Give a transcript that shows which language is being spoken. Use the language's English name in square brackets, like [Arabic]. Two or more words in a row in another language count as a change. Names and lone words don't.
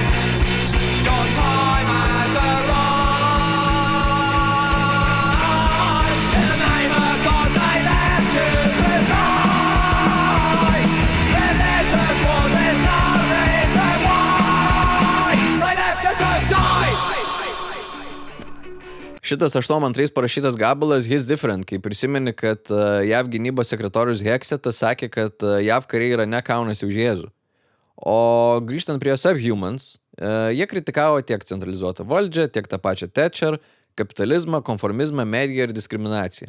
[English] Your time has arrived. In the name of God they left you to die. Religious wars, there's no reason why. [Lithuanian] Šitas 82 parašytas gabalas [English] Hits Different, [Lithuanian] kai prisimeni, kad JAV gynybos sekretorius Hexetas sakė, kad JAV kariai yra ne kaunasi už Jėzų. O grįžtant prie Subhumans, jie kritikavo tiek centralizuotą valdžią, tiek tą pačią Thatcher, kapitalizmą, konformizmą, mediją ir diskriminaciją.